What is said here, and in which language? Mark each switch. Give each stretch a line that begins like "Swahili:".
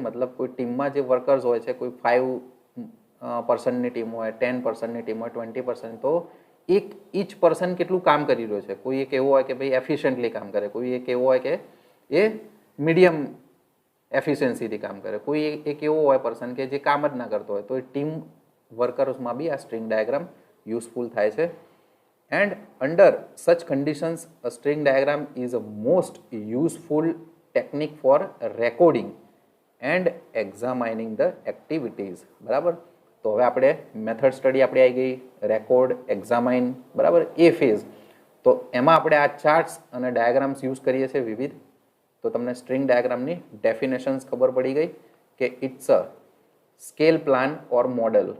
Gujarati: મતલબ કોઈ ટીમમાં જે વર્કર્સ હોય છે, કોઈ 5% ટીમ હોય, 10% ટીમ હોય, 20%, તો ઈચ પર્સન કેટલું કામ કરી રહ્યો છે. કોઈ એક એવો હોય કે ભાઈ એફિશિયન્ટલી કામ કરે, કોઈ એક એવો હોય કે એ મીડિયમ એફિશિયન્સીથી કામ કરે, કોઈ એક એવો હોય પર્સન કે જે કામ જ ના કરતો હોય. તો એ ટીમ વર્કર્સમાં બી આ સ્ટ્રિંગ ડાયાગ્રામ યુઝફુલ થાય છે.
English: And under such conditions, a string diagram is a most useful technique for recording and examining the activities.
Gujarati: બરાબર, તો હવે આપણે મેથડ સ્ટડી આપણી આવી ગઈ, રેકોર્ડ, એક્ઝામાઇન, બરાબર, એ ફેઝ. તો એમાં આપણે આ ચાર્ટ્સ અને ડાયાગ્રામ્સ યુઝ કરીએ છીએ વિવિધ. તો તમને સ્ટ્રિંગ ડાયાગ્રામની ડેફિનેશન્સ ખબર પડી ગઈ કે
English: It's a scale plan or model.